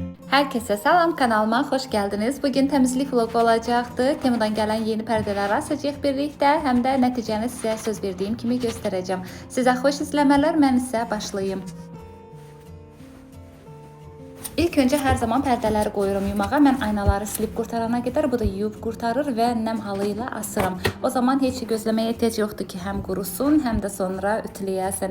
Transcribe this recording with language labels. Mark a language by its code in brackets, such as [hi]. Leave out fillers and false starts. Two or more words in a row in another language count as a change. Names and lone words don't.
[tr] Herkese salam, kanalıma hoş geldiniz. Bugün temizlik vlogu olacaktı. Temu'dan gelen yeni perdeler açacağıq birlikte. [az] Hem de nəticəni sizə söz verdiğim kimi göstereceğim. Sizə xoş izləmələr, mən isə başlayayım. [tr] İlk önce her zaman perdeleri koyuyorum yumağa. [az] Mən aynaları silip qurtarana kadar bu da yuyub qurtarır ve nem halıyla asıram. O zaman heç gözləməyə ehtiyac yoxdur ki, həm qurusun, həm də sonra ütüləyəsən.